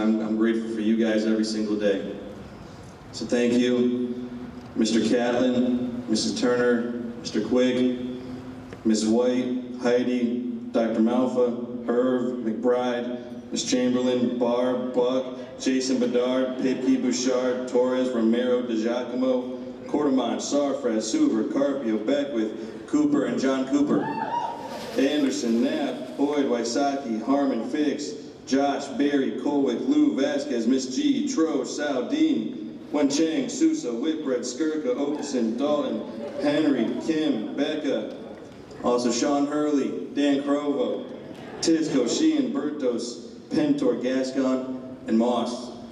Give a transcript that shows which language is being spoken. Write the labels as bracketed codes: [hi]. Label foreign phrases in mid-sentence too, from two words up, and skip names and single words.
[en] I'm grateful for you guys every single day. So thank you, Mr. Catlin, Mrs. Turner, Mr. Quigg, Ms. White, Heidi, Dr. Malfa, Herb, McBride, Ms. Chamberlain, Barb, Buck, Jason Bedard, Pipke, Bouchard, Torres, Romero, DeGiacomo, Quartermont, Sarfraz, Suver, Carpio, Beckwith, Cooper, and John Cooper. Anderson, Knapp, Boyd, Wysocki, Harmon, Fix, Josh, Barry, Colwick, Lou, Vasquez, Miss G, Tro, Sal, Dean, Wen Chang, Sousa, Whitbread, Skirka, Okeson, Dalton, Henry, Kim, Becca, also Sean Hurley, Dan Crovo, Tisco, Sheehan, Bertos, Pentor, Gascon, and Moss.